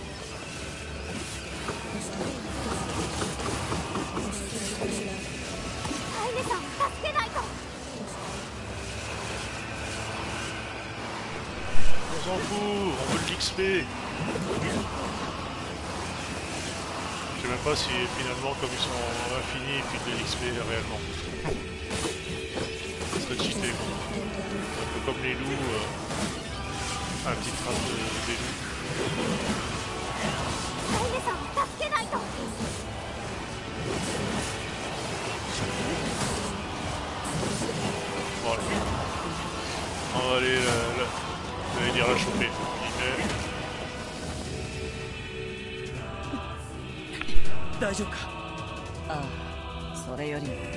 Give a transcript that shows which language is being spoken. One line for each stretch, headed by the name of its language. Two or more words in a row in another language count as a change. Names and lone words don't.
Japanese: カイネさんを助けないと。
French: On s'en fout, on veut de l'XP. Je sais même pas si finalement comme ils sont infinis et puis de l'XP réellement. Ça serait cheaté quoi. Un peu comme les loups, un petit train des loups.
Japanese: カイネさんを助けないと。
French: Voilà. On va aller j'allais dire la choper. Mais...
Japanese: 大丈夫か。ああ、それよりも